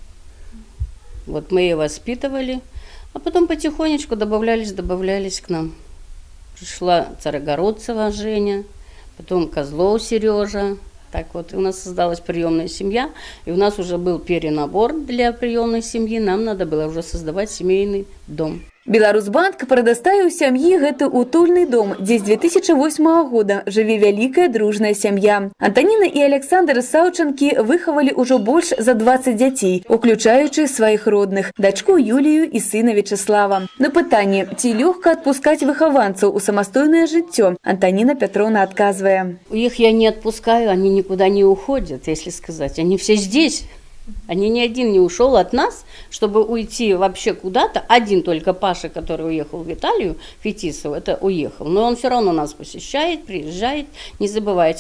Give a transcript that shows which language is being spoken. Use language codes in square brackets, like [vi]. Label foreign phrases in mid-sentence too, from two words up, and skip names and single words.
[ru] Вот мы ее воспитывали, а потом потихонечку добавлялись к нам. Пришла Царогородцева Женя, потом Козлов Сережа. Так вот, у нас создалась приемная семья, и у нас уже был перенабор для приемной семьи, нам надо было уже создавать семейный дом. [be] Беларусьбанк прадаставіў сям'і гэты утульны дом, дзе з 2008 года жыве вялікая дружная сям'я. Антаніна і Аляксандр Саўчынкі выхавалі ўжо больш за 20 дзяцей, уключаючы сваіх родных, дачку Юлію і сына Вячеслава. На пытанне, ці лёгка адпускаць выхаванцаў у самастойнае жыццё, Антаніна Пятроўна адказвае. [ru] Их я не отпускаю, они никуда не уходят, если сказать, они все здесь. Они ни один не ушел от нас, чтобы уйти вообще куда-то. Один только Паша, который уехал в Италию, Фетисов, это уехал. Но он все равно нас посещает, приезжает, не забывает.